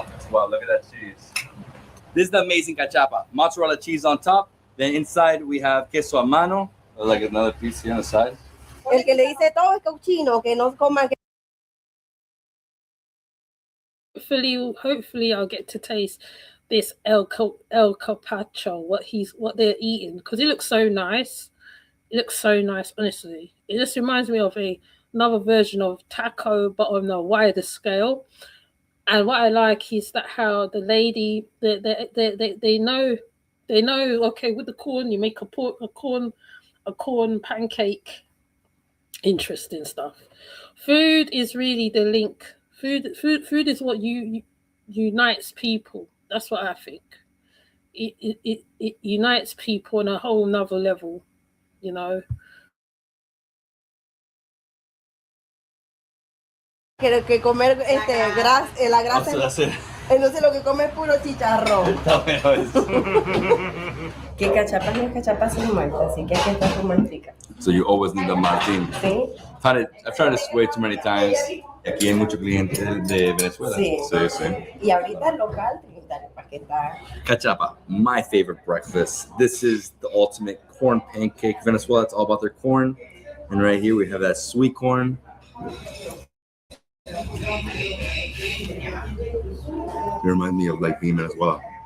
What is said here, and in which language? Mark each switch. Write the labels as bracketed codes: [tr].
[en] Wow, look at that cheese. This is the amazing cachapa. Mozzarella cheese on top. Then inside we have queso a mano. Like another piece here on the side. [es] El que le dice todo es cochino, que no coman. [en] hopefully I'll get to taste this el carpaccio, what they're eating, because it looks so nice. It looks so nice, honestly. It just reminds me of another version of taco, but on a wider scale. And what I like is that how the lady they know okay, with the corn you make a corn pancake. Interesting stuff. Food is really the link. Food is what unites people. That's what I think. It unites people on a whole nother level, you know. [es] Que comer la grasa. Entonces lo que come es puro chicharrón. Que cachapas no es cachapas sin malta, así que aquí está su maltica. [en] So you always need the Martin. [es] Sí. [en] I've tried this way too many times. [es] Aquí hay muchos clientes de Venezuela. Sí. Sí. Y ahorita local, Trinidad, para que está. [en] Cachapa, my favorite breakfast. This is the ultimate corn pancake. Venezuela, it's all about their corn. And right here we have that sweet corn. It reminds me of like being in Venezuela.